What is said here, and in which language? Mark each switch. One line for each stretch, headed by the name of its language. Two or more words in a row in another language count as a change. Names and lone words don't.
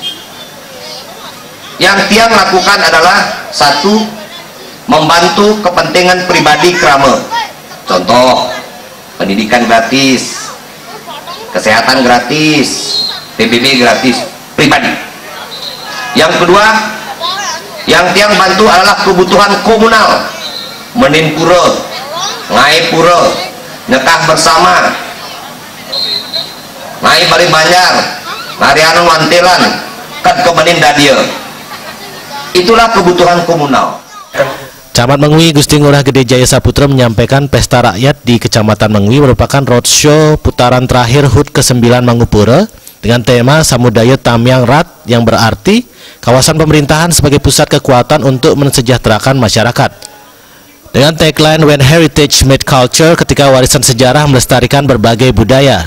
Indonesian: Yang tiang lakukan adalah satu, membantu kepentingan pribadi Krame, contoh pendidikan gratis, kesehatan gratis, PBB gratis pribadi. Yang kedua, yang tiang bantu adalah kebutuhan komunal,
Balinese: menin pura, ngai pura, nyekah bersama, ngai bali banjar, ngarian wantilan, kan kemenin dadia.
Indonesian: Itulah kebutuhan komunal. Camat Mengui Gusti Ngurah Gede Jaya Saputra menyampaikan Pesta Rakyat di Kecamatan Mengui merupakan roadshow putaran terakhir HUT ke-9 Mangupura dengan tema Samudaya Tamyang Rat, yang berarti kawasan pemerintahan sebagai pusat kekuatan untuk mensejahterakan masyarakat. Dengan tagline
English: When Heritage Meet Culture,
Indonesian: ketika warisan sejarah melestarikan berbagai budaya.